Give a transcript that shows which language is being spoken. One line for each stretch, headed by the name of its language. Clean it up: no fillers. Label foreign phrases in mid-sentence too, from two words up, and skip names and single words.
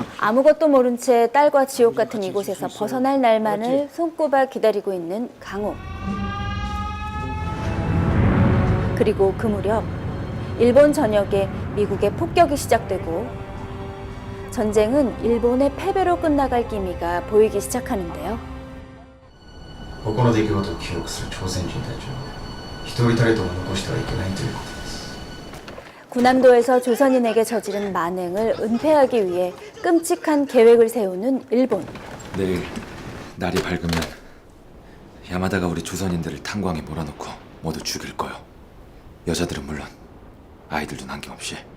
Korean: 아무것도 모른 채 딸과 지옥 같은 이곳에서 벗어날 날만을 손꼽아 기다리고 있는 강옥. 그리고 그 무렵 일본 전역에 미국의 폭격이 시작되고 전쟁은 일본의 패배로 끝나갈 기미가 보이기 시작하는데요.
Japanese: ここの出来事を記録する朝鮮人たちを一人たりとも残してはいけないということです。
Korean: 군함도에서 조선인에게 저지른 만행을 은폐하기 위해 끔찍한 계획을 세우는 일본. 내일 날이 밝으면 야마다가 우리 조선인들을 탄광에 몰아넣고 모두 죽일 거요. 여자들은 물론 아이들도 남김없이.